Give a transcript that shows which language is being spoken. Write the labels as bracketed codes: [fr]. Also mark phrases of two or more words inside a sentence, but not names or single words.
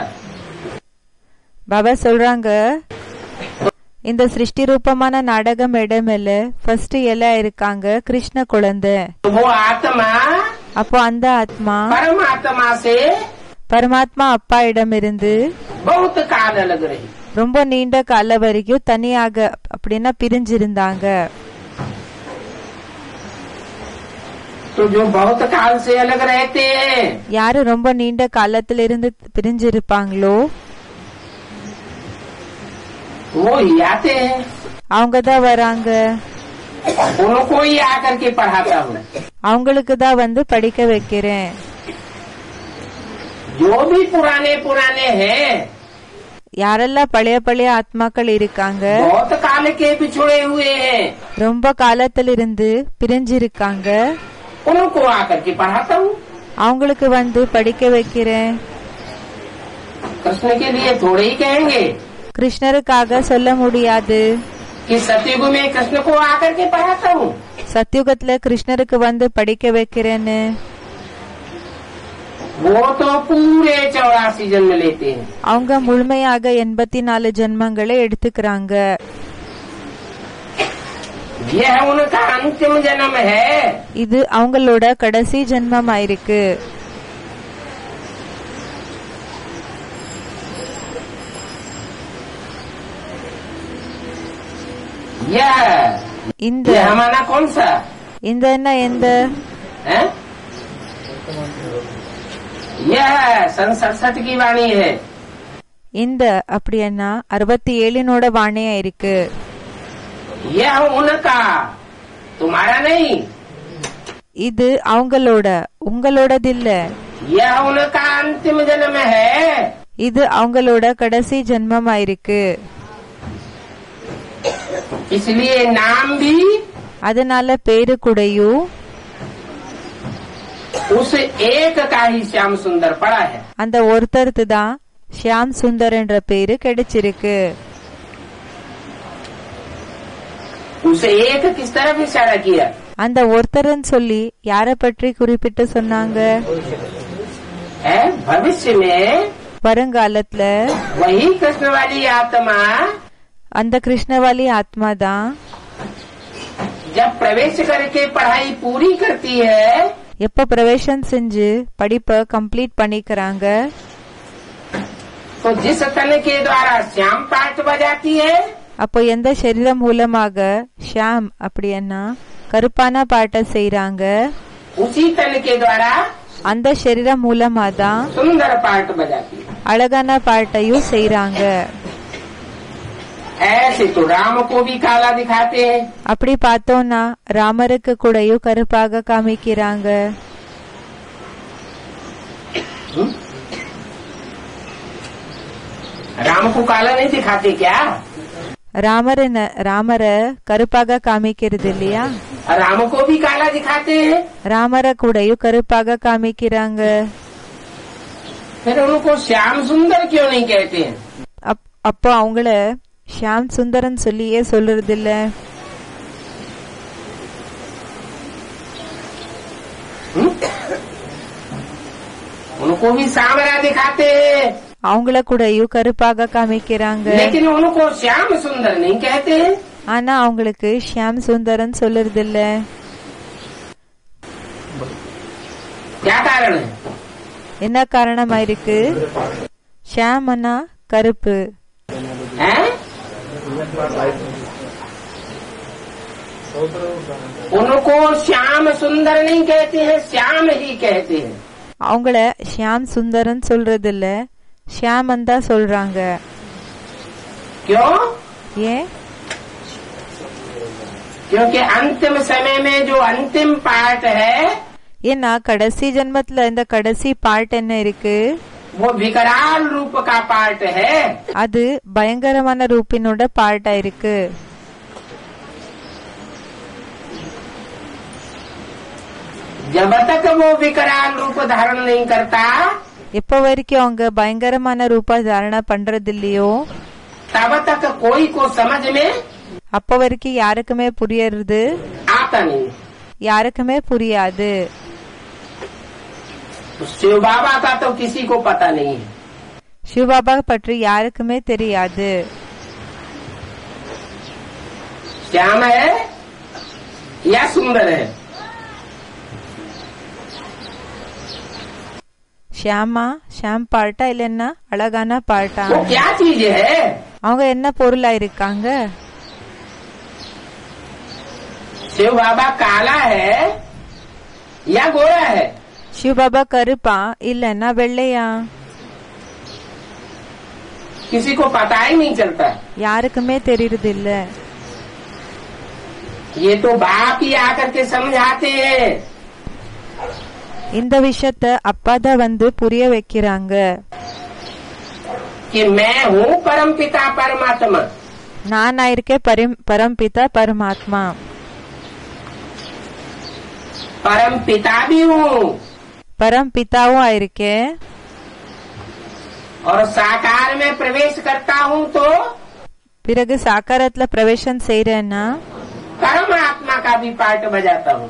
[ta] பாபா சொல்றாங்க, இந்த சிருஷ்டி ரூபமான நாடகம் இடமேல ஃபர்ஸ்ட் இலை இருக்காங்க கிருஷ்ண குழந்தை. [hi] वो आत्मा [ta] அப்போ அந்த ஆத்மா [hi] परमात्मा से [ta] பரமாத்மா அப்பா இடமிருந்து [hi] बहुत काल अलग रही। [ta] ரொம்ப நீண்ட கால வரைக்கும் தனியாக அப்படின்னா பிரிஞ்சிருந்தாங்க. [hi] तो जो बहुत काल से अलग रहते हैं [ta] யாரு ரொம்ப நீண்ட காலத்துல இருந்து பிரிஞ்சிருப்பாங்களோ [hi] वो ही आते हैं, [ta] அவங்கதான் வராங்க. [hi] उनको ही आकर के पढ़ाता हूँ। [ta] அவங்களுக்கு தான் வந்து படிக்க வைக்கிறேன். [hi] जो भी पुराने पुराने हैं [ta] யாரெல்லாம் பழைய பழைய ஆத்மாக்கள் இருக்காங்க, [hi] बहुत काल के बिछुड़े हुए हैं, [ta] ரொம்ப காலத்துல இருந்து பிரிஞ்சிருக்காங்க, [hi] उनको आकर के पढ़ाता हूँ। [ta] அவங்களுக்கு வந்து படிக்க வைக்கிறேன். [hi] कृष्ण के लिए थोड़े ही कहेंगे [ta] கிருஷ்ணருக்காக சொல்ல முடியாது. [hi] कि सतयुग में कृष्ण को आकर के पढ़ाता हूँ। [ta] சத்யுகத்துல கிருஷ்ணருக்கு வந்து படிக்க வைக்கிறேன்னு. [hi] वो तो पूरे 84 जन्म लेते हैं। [ta] அவங்க முழுமையாக 84 ஜென்மங்களை எடுத்துக்கிறாங்க. [hi] यह उनका अंतिम जन्म है। [ta] இது அவங்களோட கடைசி ஜென்மம் ஆயிருக்கு. [hi] यह [ta] இந்த [hi] यह हमारा कौन सा [ta] இந்த என்ன எந்த [hi] है? यह सन 67 की वाणी है। [ta] இந்த அப்படின்னா 67 வாணியா இருக்கு. [hi] यह उनका तुम्हारा नहीं, [ta] இது அவங்களோட உங்களோடது இல்ல. [hi] यह उनका अंतिम जन्म है। [ta] இது அவங்களோட கடைசி ஜென்மம் ஆயிருக்கு. [hi] इसलिए नाम भी [ta] அதனால பேரு கூடயும் [hi] उस एक का ही श्याम सुंदर पड़ा है। [ta] அந்த ஒருத்தருக்கு தான் ஷியாம் சுந்தர் என்ற பேரு கிடைச்சிருக்கு. [hi] उस एक किस तरफ इशारा किया? [ta] அந்த ஒருத்தர்னு சொல்லி யார பற்றி குறிப்பிட்டு சொன்னாங்க? [hi] है भविष्य में [ta] வருங்காலத்துல [hi] वही कृष्ण वाली आत्मा [ta] அந்த கிருஷ்ணவாலி ஆத்மா தான் [hi] जब प्रवेश करके पढ़ाई पूरी करती है [ta] எப்ப பிரவேசம் செஞ்சு படிப்பை கம்ப்ளீட் பண்ணிக்கிறாங்க, [hi] तो जिस तन के द्वारा श्याम पाठ बजाती है [ta] அப்போ எந்த சரீரம் மூலமாக ஷியாம் அப்படின்னா கருப்பான பாட்டை செய்யறாங்க, [hi] उसी तन के द्वारा [ta] அந்த சரீரம் மூலமா தான் [hi] सुंदर पाठ बजाती है। [ta] அழகான பாட்டையும் செய்யறாங்க. [hi] ऐसे तो राम को भी काला दिखाते हैं। [ta] அப்படி பார்த்தோம்னா ராமருக்கு கூடயும் கருப்பாக காமிக்கிறாங்க. [hi] राम को काला नहीं दिखाते क्या? [ta] ராமரை கருப்பாக காமிக்கிறது இல்லையா? [hi] राम को भी काला दिखाते हैं। [ta] ராமரை கூடயும் கருப்பாக காமிக்கிறாங்க. [hi] फिर उनको श्याम सुंदर क्यों नहीं कहते हैं? [ta] அப்போ அவங்கள ஷியாம் சுந்தரன் சொல்லியே சொல்றது இல்ல. [hi] उनको भी सांवरा दिखाते हैं, [ta] அவங்கள கூடயும் கருப்பாக காமிக்கிறாங்க. [hi] लेकिन उनको श्याम सुंदर नहीं कहते हैं। [ta] ஆனா அவங்களுக்கு ஷியாம் சுந்தரன் சொல்றது இல்ல. [hi] क्या कारण है? [ta] என்ன காரணமா இருக்கு? ஷியாம் அண்ணா கருப்பு, [hi] हैं? उनको श्याम सुंदर नहीं कहते हैं, श्याम ही कहते हैं। [ta] அவங்கள ஷியாம் சுந்தரன் சொல்றது இல்ல, ஷியாமன் தான் சொல்றாங்க. [hi] क्यों? [ta] ஏன்? [hi] क्योंकि अंतिम समय में जो अंतिम पार्ट है, [ta] ஏன்னா கடைசி ஜென்மத்துல இந்த கடைசி பார்ட் என்ன இருக்கு, [hi] वो विकराल रूप का पार्ट है। [ta] அது பயங்கரமான ரூபினோட பார்ட்டா இருக்கு. [hi] जब तक वो विकराल रूप धारण नहीं करता, [ta] எப்ப வரைக்கும் அவங்க பயங்கரமான ரூபா தாரணா பண்றது இல்லையோ [hi] तब तक कोई को समझ में [ta] அப்ப வரைக்கும் யாருக்குமே புரியறது, [hi] आता नहीं। [ta] யாருக்குமே புரியாது. [hi] शिव बाबा का तो किसी को पता नहीं है। [ta] சிவபாபா பற்றி யாருக்குமே தெரியாது. [hi] श्याम है या सुंदर है, [ta] ஷியாமா ஷியாம் பார்ட்டா இல்லன்னா அழகான பார்ட்டா, [hi] वो क्या चीज है? [ta] அவங்க என்ன பொருளா இருக்காங்க? [hi] शिव बाबा काला है या गोरा है? [ta] சிவபாபா கருப்பா இல்லன்னா வெள்ளையா? [hi] किसी को पता ही नहीं चलता। [ta] யாருக்குமே தெரியறது இல்ல. [hi] ये तो बाप ही आकर के समझाते हैं। [ta] இந்த விஷயத்த அப்பாதான் வந்து புரிய வைக்கிறாங்க. [hi] कि मैं हूँ परम पिता परमात्मा। [ta] நான் இருக்கேன் பரம்பிதா பரமாத்மா. [hi] परम पिता भी हूँ [ta] பரம்பிதாவும் ஆயிருக்கேன். [hi] और साकार में प्रवेश करता हूँ तो [ta] பிறகு சாக்காரத்துல பிரவேசம் செய்யறேன்னா [hi] परमात्मा का भी पार्ट बजाता हूँ।